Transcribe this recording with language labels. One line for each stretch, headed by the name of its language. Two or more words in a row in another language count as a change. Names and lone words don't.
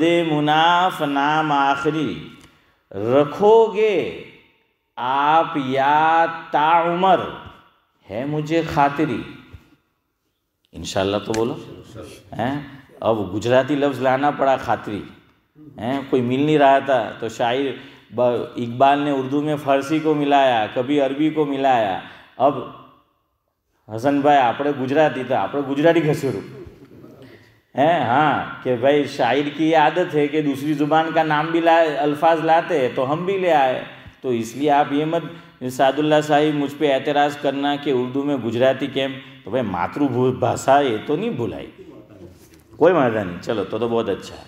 Urdu: مناف نام آخری، رکھو گے آپ یا تا عمر، ہے مجھے خاطری، انشاءاللہ تو بولو اب گجراتی لفظ لانا پڑا خاطری، کوئی مل نہیں رہا تھا تو شاعر اقبال نے اردو میں فارسی کو ملایا، کبھی عربی کو ملایا، اب حسن بھائی
Gujarati: આપણે ગુજરાતી તો આપણે ગુજરાતી ઘસેડું
Urdu: ہاں کہ بھائی شاعر کی یہ عادت ہے کہ دوسری زبان کا نام بھی الفاظ لاتے ہیں تو ہم بھی لے آئے، تو اس لیے آپ یہ مت سعد اللہ صاحب مجھ پہ اعتراض کرنا کہ اردو میں گجراتی کیم، تو بھائی ماترو بھاشا یہ تو نہیں بھلائی، کوئی مسئلہ نہیں، چلو تو بہت اچھا ہے۔